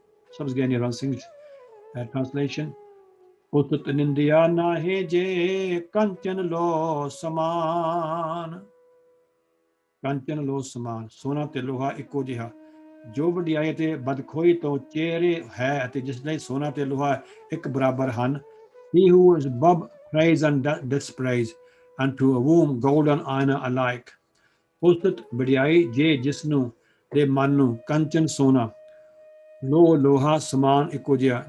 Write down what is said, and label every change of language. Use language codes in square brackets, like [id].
[en] Sabs Gyani Ran Singh's translation. [pa] ਉਤਤ ਨਿੰਦਿਆ ਨਾਹੇ ਜੇ, ਕੰਚਨ ਲੋ ਸਮਾਨ। ਕੰਚਨ ਲੋ ਸਮਾਨ, ਸੋਨਾ ਤੇ ਲੋਹਾ ਇੱਕੋ ਜਿਹਾ। ਜੋ ਵਡਿਆਈ ਤੇ ਬਦਖੋਈ ਤੋਂ ਚਿਹਰੇ ਹੈ ਅਤੇ ਜਿਸ ਲਈ ਸੋਨਾ ਤੇ ਲੋਹਾ ਇੱਕ ਬਰਾਬਰ ਹਨ। [en] He who is above praise and dispraise, and to whom gold and iron are alike. [pa] ਉਸਤਤ ਵਡਿਆਈ ਜੇ ਜਿਸ ਨੂੰ ਦੇ ਮਨ ਨੂੰ ਕੰਚਨ ਸੋਨਾ, ਲੋਹਾ ਸਮਾਨ ਇੱਕੋ ਜਿਹਾ।